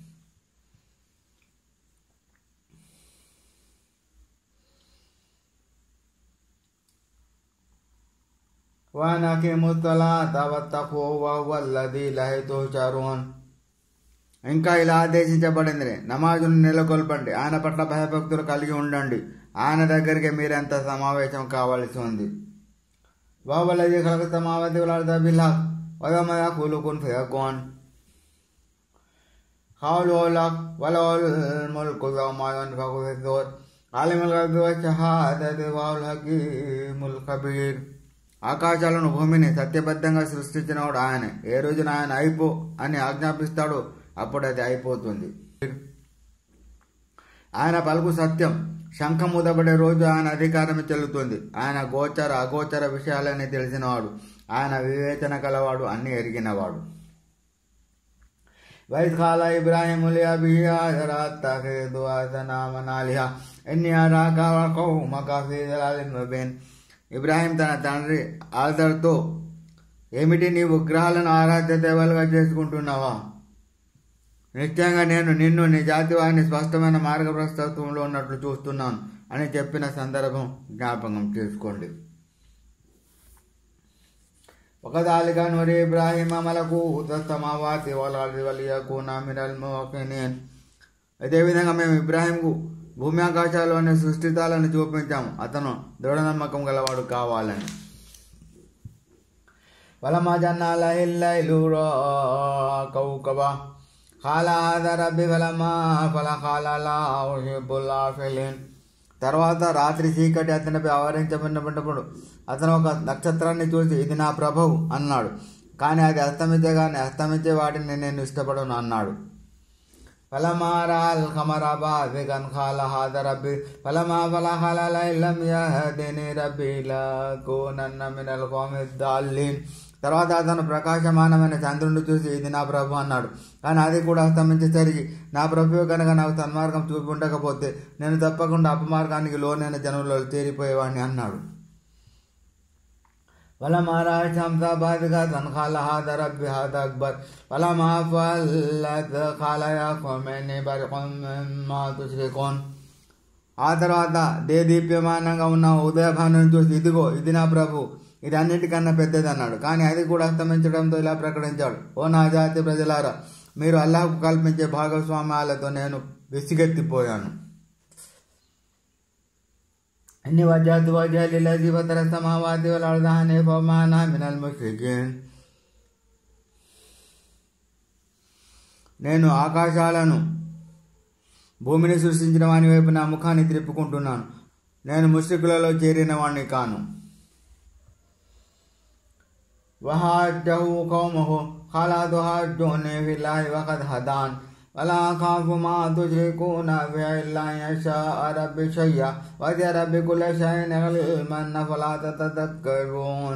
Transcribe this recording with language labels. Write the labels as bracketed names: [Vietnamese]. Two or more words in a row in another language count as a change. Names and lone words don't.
[Telugu] ఇంకా ఇలా ఆదేశించబడింది, నమాజును నెలకొల్పండి, ఆయన పట్ల భయభక్తులు కలిగి ఉండండి, ఆయన దగ్గరికి మీరెంత సమావేశం కావాల్సి ఉంది. [Arabic] وَهُوَ خَلَقَ السَّمَاوَاتِ وَالْأَرْضَ بِالْحَقِّ وَيَوْمَ يَقُولُ كُن فَيَكُونُ قَوْلُهُ الْحَقُّ وَلَهُ الْمُلْكُ يَوْمَ يُنفَخُ فِي الصُّورِ عَالِمُ الْغَيْبِ وَالشَّهَادَةِ وَهُوَ الْحَكِيمُ الْخَبِيرُ. [Telugu] ఆకాశాలను భూమిని సత్యబద్ధంగా సృష్టించినవాడు ఆయన. ఏ రోజున ఆయన అయిపో అని ఆజ్ఞాపిస్తాడో అప్పుడు అది అయిపోతుంది. ఆయన పలుకు సత్యం. శంఖం ఊదబడే రోజు ఆయన అధికారమే చెల్లుతుంది. ఆయన గోచర అగోచర విషయాలని తెలిసినవాడు. ఆయన వివేచన కలవాడు, అన్ని ఎరిగినవాడు. [Arabic] وَإِذْ قَالَ إِبْرَاهِيمُ لِأَبِيهِ آزَرَ اتَّخِذْ أَصْنَامًا آلِهَةً إِنِّي أَرَاكَ وَقَوْمَكَ فِي ضَلَالٍ مُبِينٍ. [Telugu] ఇబ్రాహీం తన తండ్రి ఆజర్తో, ఏమిటి, నీవు విగ్రహాలను ఆరాధ్య దేవతలుగా చేసుకుంటున్నావా? నిశ్చయంగా నేను నిన్ను నీ జాతి వారిని స్పష్టమైన మార్గప్రస్తత్వంలో ఉన్నట్లు చూస్తున్నాను అని చెప్పిన సందర్భం జ్ఞాపకం చేసుకోండి. [Arabic] وَكَذَلِكَ نُرِي إِبْرَاهِيمَ مَلَكُوتَ السَّمَاوَاتِ وَالْأَرْضِ وَلِيَكُونَ مِنَ الْمُوقِنِينَ. [Telugu] అదేవిధంగా మేము ఇబ్రాహీంకు భూమి ఆకాశాల్లోని సృష్టితాలను చూపించాము, అతను దృఢ నమ్మకం గలవాడు కావాలని. [Arabic] وَلَمَّا جَنَّ عَلَيْهِ اللَّيْلُ رَأَىٰ كَوْكَبًا قَالَ هَٰذَا رَبِّي فَلَمَّا أَفَلَ قَالَ لَا أُحِبُّ الْآفِلِينَ. [Telugu] తర్వాత రాత్రి చీకటి అతనిపై ఆవరించబడినప్పుడు అతను ఒక నక్షత్రాన్ని చూసి, ఇది నా ప్రభువు అన్నాడు. కానీ అది అస్తమించే వాటిని నేను ఇష్టపడను అన్నాడు. [Arabic] فَلَمَّا رَأَى الْقَمَرَ بَازِغًا قَالَ هَٰذَا رَبِّي فَلَمَّا أَفَلَ قَالَ لَئِن لَّمْ يَهْدِنِي رَبِّي لَأَكُونَنَّ مِنَ الْقَوْمِ الضَّالِّينَ. [Telugu] తర్వాత అతను ప్రకాశమానమైన చంద్రుడిని చూసి, ఇది నా ప్రభు అన్నాడు. కానీ అది కూడా అస్తమించేసరికి, నా ప్రభువు కనుక నాకు సన్మార్గం చూపి ఉండకపోతే నేను తప్పకుండా అపమార్గానికి లోనైన జనులలో చేరిపోయేవాడిని అన్నాడు. [Arabic] فَلَمَّا رَأَى الشَّمْسَ بَازِغَةً قَالَ هَٰذَا رَبِّي هَٰذَا أَكْبَرُ فَلَمَّا أَفَلَتْ قَالَ يَا قَوْمِ إِنِّي بَرِيءٌ مِّمَّا تُشْرِكُونَ. [Telugu] ఆ తర్వాత దేదీప్యమానంగా ఉన్న ఉదయభానుని చూసి, ఇదిగో ఇది నా ప్రభు, ఇది అన్నిటికన్నా పెద్దది అన్నాడు. కానీ అది కూడా అస్తమించడంతో ఇలా ప్రకటించాడు, ఓ నా జాతి ప్రజలారా, మీరు అల్లాహ్కు కల్పించే భాగస్వామ్యాలతో నేను విసిగెత్తిపోయాను. [Arabic] إني وجهت وجهي للذي فطر السماوات والأرض حنيفا وما أنا من المشركين. [Telugu] నేను ఆకాశాలను భూమిని సృష్టించిన వాని వైపు నా ముఖాన్ని త్రిప్పుకుంటున్నాను, నేను ముష్రికులలో చేరిన వాణ్ణి కాను. [Arabic] وحاجه قومه قال أتحاجوني في الله وقد هدان ولا أخاف ما تشركون به إلا أن يشاء ربي شيئا وسع ربي كل شيء علما فلا تتذكرون.